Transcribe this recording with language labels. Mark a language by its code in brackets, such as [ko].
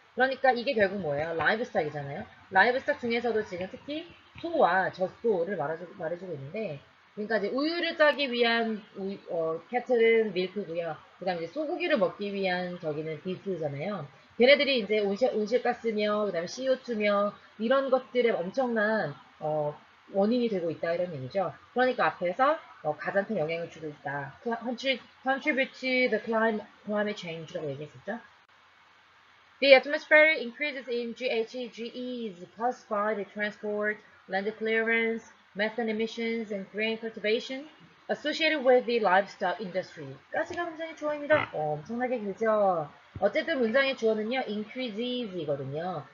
[ko] 그러니까 이게 결국 뭐예요? 라이브스탁이잖아요. 라이브스탁 중에서도 지금 특히 소와 젖소를 말해주고 있는데 그러니까 이제 우유를 짜기 위한 캐틀은 밀크고요. 그 다음에 이제 소고기를 먹기 위한 저기는 비프잖아요. 걔네들이 이제 온실가스며 그다음에 CO2며 이런 것들의 엄청난 원인이 되고 있다 이런 얘기죠. 그러니까 앞에서 가장 큰 영향을 주고 있다. [en] contribute to the climate change [ko] 라고 얘기했었죠. [en] The atmospheric increases in GHGs caused by the transport, land clearance, methane emissions, and grain cultivation associated with the livestock industry. [ko] 까지가 문장의 주어입니다. 엄청나게 길죠? 어쨌든 문장의 주어는요, increases이거든요.